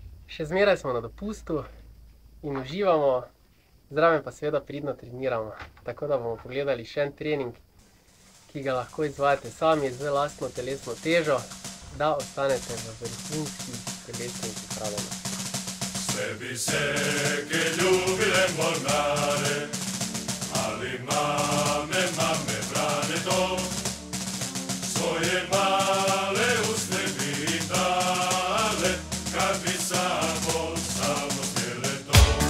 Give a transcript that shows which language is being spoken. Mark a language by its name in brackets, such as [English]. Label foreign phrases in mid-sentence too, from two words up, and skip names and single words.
[Slovenian] Še zmeraj smo na dopustu in uživamo, zraven pa seveda pridno treniramo. Tako da bomo pogledali še en trening, ki ga lahko izvajate sami z lastno telesno težo, da ostanete v vrhunski telesni pripravljenosti. [Croatian] Sve bi se ke ljubile mornare, ali mame brane to, svoje male usne bi im dale, kad bi samo smjele to.